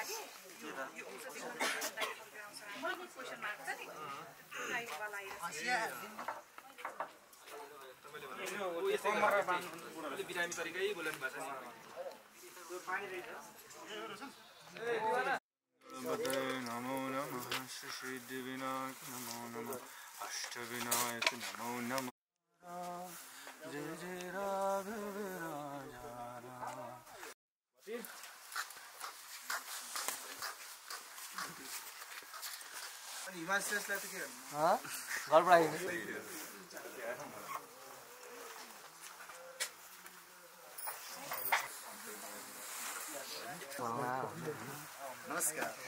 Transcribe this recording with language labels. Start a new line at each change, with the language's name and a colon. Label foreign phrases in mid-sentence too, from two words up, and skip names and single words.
Nepali: बिरामी तरिकै बोल्नु भएको छ
Sanskrit: नमो नमः श्री दिविनायक नमो नमः अष्टविनायक नमो नमः जय जय राघव राजा
Nepali: अनि हिमाल श्रेष्ठलाई त के गर्नु घरबाट आइयो नमस्कार